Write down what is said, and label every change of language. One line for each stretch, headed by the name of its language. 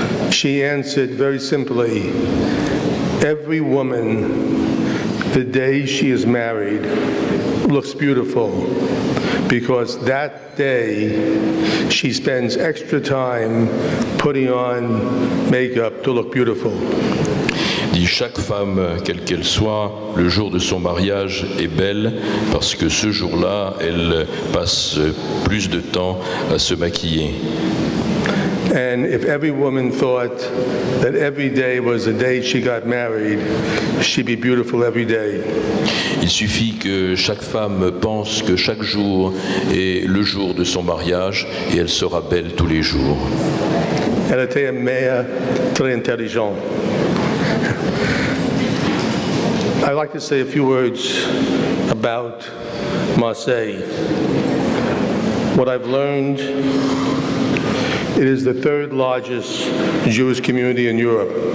English: She answered very simply, every woman the day she is married looks beautiful because that day she spends extra time putting on makeup to look beautiful.
French: Dit chaque femme, quelle qu'elle soit, le jour de son mariage est belle parce que ce jour-là, elle passe plus de temps à se maquiller.
English: And if every woman thought that every day was the day she got married, she'd be beautiful every day.
French: Il suffit que chaque femme pense que chaque jour est le jour de son mariage et elle sera belle tous les jours. Elle était mère très intelligente.
English: I'd like to say a few words about Marseille. What I've learned, it is the third largest Jewish community in Europe.